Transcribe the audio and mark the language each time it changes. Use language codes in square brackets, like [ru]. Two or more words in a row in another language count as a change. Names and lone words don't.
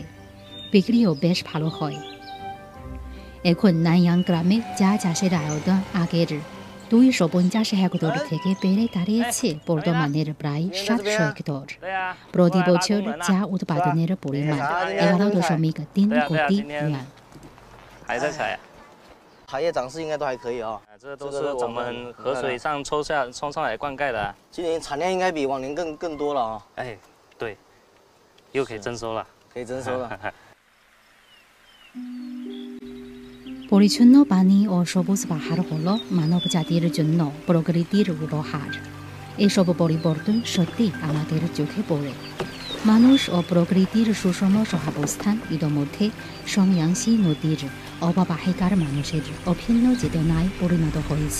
[bn] বিক্রিও বেশ ভালো হয়। এখন নানয়াং গ্রামে চা চাষের আয়তন আগের 250 হেক্টর থেকে বেড়ে দাঁড়িয়েছে বর্তমানের প্রায় 700 হেক্টর। প্রতি বছর চা উৎপাদনের পরিমাণ 11.3 কোটি yuan। [zh] 茶叶长势应该都还可以啊，这都是我们河水上冲上来灌溉的。今年产量应该比往年更多了啊。哎，对，又可以征收了，可以征收了。 [bn] পরিচ্ছন্ন পানি ও সবুজ পাহাড় হল মানব জাতির জন্য প্রকৃতির উপহার। এসব পরিবর্তন সত্যি আমাদের চোখে পড়ে। মানুষ ও প্রকৃতির সুষম সহাবস্থান ইতোমধ্যে সংয়াংসি নদীর অববাহিকার মানুষের অভিন্ন চেতনায় পরিণত হয়েছে।